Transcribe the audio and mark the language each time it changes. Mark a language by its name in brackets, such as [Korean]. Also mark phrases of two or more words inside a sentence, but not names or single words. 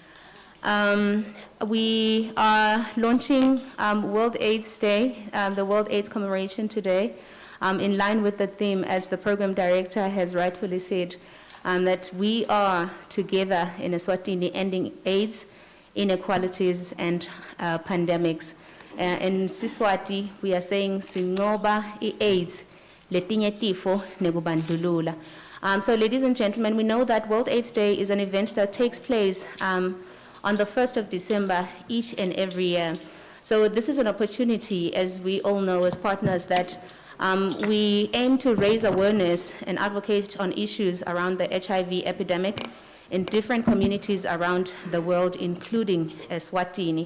[English] We are launching World AIDS Day, the World AIDS commemoration today, in line with the theme, as the program director has rightfully said, that we are together in Eswatini ending AIDS, inequalities, and pandemics. In Siswati, we are saying, [Swati] Singoba AIDS, letinye tifo nekubandlulula. [English] So ladies and gentlemen, we know that World AIDS Day is an event that takes place on the 1st of December each and every year. So this is an opportunity, as we all know as partners, that we aim to raise awareness and advocate on issues around the HIV epidemic in different communities around the world, including Eswatini.